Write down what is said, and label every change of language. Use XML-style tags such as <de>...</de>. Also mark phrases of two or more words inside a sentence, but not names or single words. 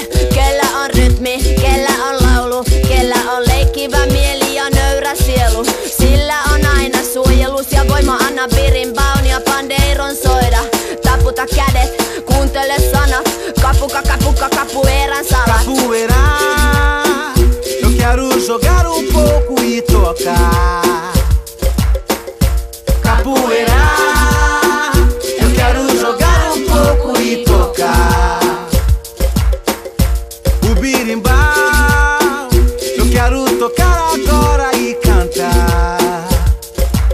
<fi>Kellä on rytmi, kellä on laulu, kellä on leikkivä mieli ja nöyrä sielu. Sillä on aina suojelus ja voima, anna birimbaun ja pandeiron soida. Taputa kädet, kuuntele sanat, capuca, capuca, capoeiran salat.</fi> <pt>Capoeira, eu quero jogar pouco e tocar. Capoeira, eu quero jogar pouco e tocar. O birimbau, eu quero tocar agora e cantar.</pt>